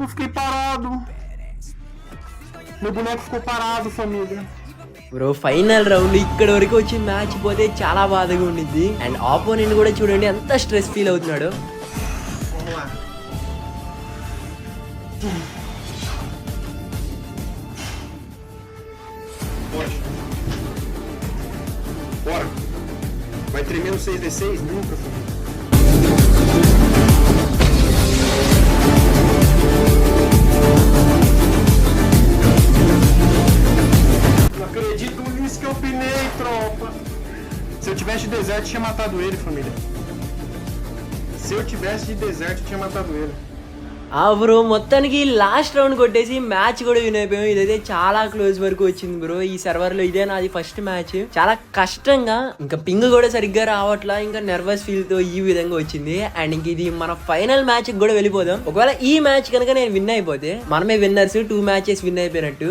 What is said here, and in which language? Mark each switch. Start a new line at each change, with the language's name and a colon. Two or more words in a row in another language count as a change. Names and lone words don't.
Portuguese: Eu fiquei parado. Meu boneco ficou parado, família.
Telugu: బ్రో
English: final round
Telugu: ఇక్కడ వరకు వచ్చి మ్యాచ్ పోతే చాలా బాధగా ఉండిద్ది. అండ్ ఆపోనెంట్ కూడా చూడండి ఎంత
English: stress feel
Telugu: అవుతున్నాడు.
Portuguese: Vamos lá. Bora. Vai tremer no 6d6? Nunca, família. Não acredito nisso que eu pinei, tropa. Se eu tivesse de deserto, tinha matado ele, família. Se eu tivesse de deserto, tinha matado ele.
Telugu: ఆ బ్రో మొత్తానికి
English: last round
Telugu: కొట్టేసి మ్యాచ్ కూడా విన్ అయిపోయాం. ఇదైతే చాలా క్లోజ్ వరకు వచ్చింది బ్రో. ఈ సర్వర్ లో ఇదే నాది
English: first match.
Telugu: చాలా కష్టంగా, ఇంకా పింగ్ కూడా సరిగ్గా రావట్లా, ఇంకా
English: nervous feel
Telugu: తో ఈ విధంగా వచ్చింది. అండ్ ఇంక ఇది మన
English: final match
Telugu: కూడా వెళ్ళిపోదాం. ఒకవేళ ఈ మ్యాచ్ కనుక నేను విన్ అయిపోతే మనమే విన్నర్స్, 2
English: matches win
Telugu: అయిపోయినట్టు.